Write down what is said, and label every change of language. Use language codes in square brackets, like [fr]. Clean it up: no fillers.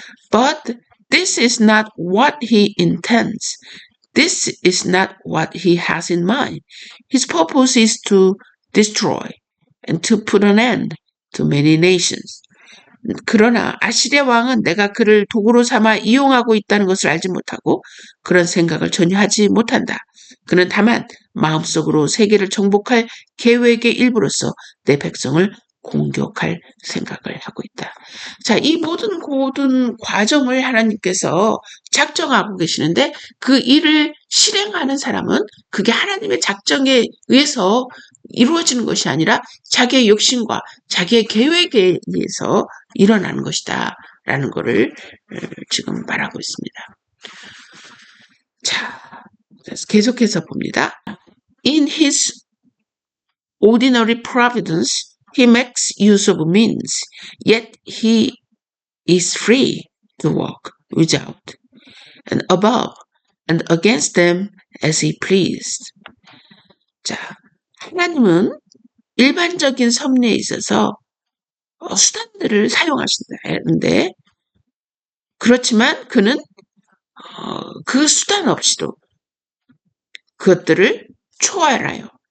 [en] But this is not what he intends. This is not what he has in mind. His purpose is to destroy and to put an end to many nations. [ko] 그러나 아시리아 왕은 내가 그를 도구로 삼아 이용하고 있다는 것을 알지 못하고 그런 생각을 전혀 하지 못한다. 그는 다만 마음속으로 세계를 정복할 계획의 일부로서 내 백성을 공격할 생각을 하고 있다. 자, 이 모든 과정을 하나님께서 작정하고 계시는데 그 일을 실행하는 사람은 그게 하나님의 작정에 의해서 이루어지는 것이 아니라 자기의 욕심과 자기의 계획에 의해서 일어나는 것이다. 라는 것을 지금 말하고 있습니다. 자, 계속해서 봅니다. [en] In his ordinary providence, he makes use of means, yet he is free to walk without and above and against them as he pleased. [ko] 자, 하나님은 일반적인 섭리에 있어서 수단들을 사용하신다는데 그렇지만 그는 그 수단 없이도 그것들을 초월하여